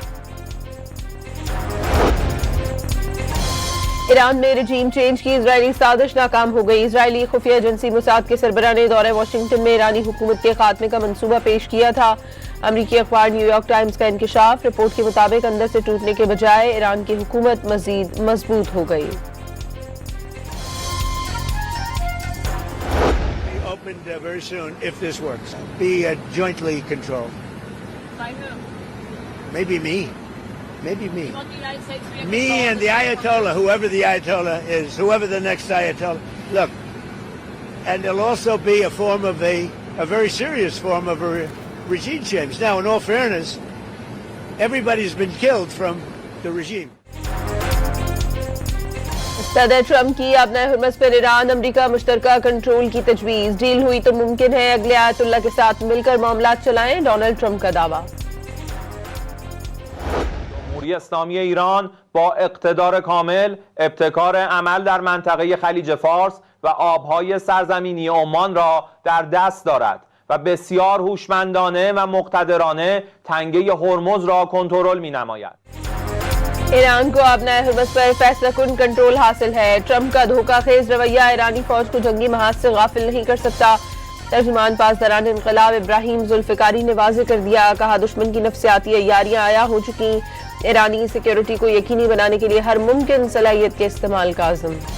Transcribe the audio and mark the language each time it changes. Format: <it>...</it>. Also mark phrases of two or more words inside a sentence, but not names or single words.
<ur>ایران میں</ur> <en>regime change</en> <ur>کی اسرائیلی سازش ناکام ہو گئی. اسرائیلی خفیہ ایجنسی موساد کے سربراہ نے دورہ واشنگٹن میں ایرانی حکومت کے خاتمے کا منصوبہ پیش کیا تھا. امریکی اخبار نیویارک ٹائمز کا انکشاف۔ رپورٹ کے مطابق اندر سے ٹوٹنے کے بجائے ایران کی حکومت مزید مضبوط ہو گئی.</ur> <en>Very soon, if this works, be jointly controlled. By who? Maybe me. Maybe me. You want the United States to be Me involved? and the Ayatollah, whoever the Ayatollah is, whoever the next Ayatollah. Look, and there'll also be a form of a very serious form of a regime change. Now, in all fairness, everybody's been killed from the regime.</en> <ur>صدر ٹرمپ کی اب نئے ہرمس پر ایران امریکہ مشترکہ کنٹرول کی تجویز. ڈیل ہوئی تو ممکن ہے اگلے آیت اللہ کے ساتھ مل کر معاملات چلائیں. ڈونلڈ ٹرمپ کا دعویٰ.</ur> <fa>جمهوری اسلامی ایران با اقتدار کامل ابتکار عمل در منطقه خلیج فارس و آبهای سرزمینی عمان را در دست دارد و بسیار هوشمندانه و مقتدرانه تنگه هرمز را کنترل می‌نماید.</fa> <ur>ایران کو اب نئے ہرمس پر فیصلہ کن کنٹرول حاصل ہے. ٹرمپ کا دھوکہ خیز رویہ ایرانی فوج کو جنگی محاذ سے غافل نہیں کر سکتا. ترجمان پاسداران انقلاب ابراہیم ذوالفقاری نے واضح کر دیا. کہا، دشمن کی نفسیاتی عیاریاں آیا ہو چکی۔ ایرانی سکیورٹی کو یقینی بنانے کے لیے ہر ممکن صلاحیت کے استعمال کا عزم.</ur>